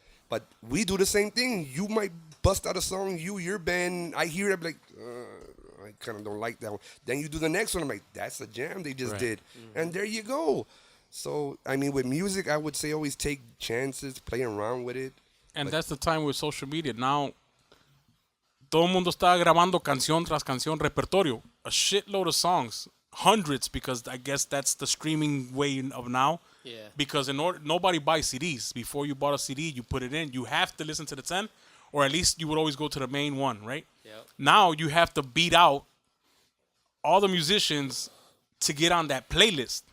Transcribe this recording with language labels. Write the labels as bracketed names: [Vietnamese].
[English] But we do the same thing. You might bust out a song. Your band. I hear it. I'm like, I kind of don't like that one. Then you do the next one. I'm like, that's a jam they just did. And there you go. So, I mean, with music, I would say always take chances, play around with it. And that's the time with social media. [Spanish] Now, todo el mundo está grabando canción tras canción, repertorio. [English] A shitload of songs. Hundreds, because I guess that's the streaming way of now. Yeah. Because nobody buys CDs. Before you bought a CD, you put it in. You have to listen to the 10, or at least you would always go to the main one, right? Yep. Now you have to beat out all the musicians to get on that playlist.